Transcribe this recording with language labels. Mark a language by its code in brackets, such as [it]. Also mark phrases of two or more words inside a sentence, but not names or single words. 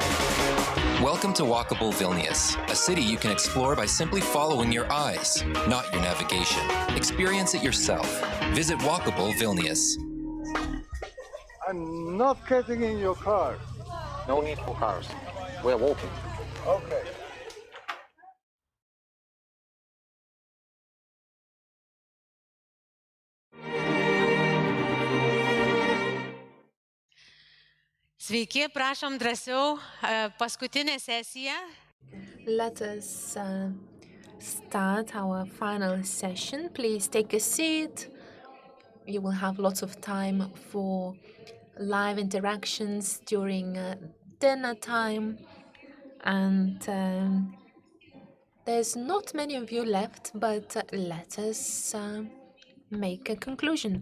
[en] Welcome to Walkable Vilnius, a city you can explore by simply following your eyes, not your navigation. Experience it yourself. Visit Walkable Vilnius. I'm not getting in your car. No need for cars. We're walking. Okay. [lt] Sveiki, prašom drąsiau, paskutinė sesija. [en] Let us start our final session. Please take a seat. You will have lots of time for live interactions during dinner time. And there's not many of you left, but let us make a conclusion.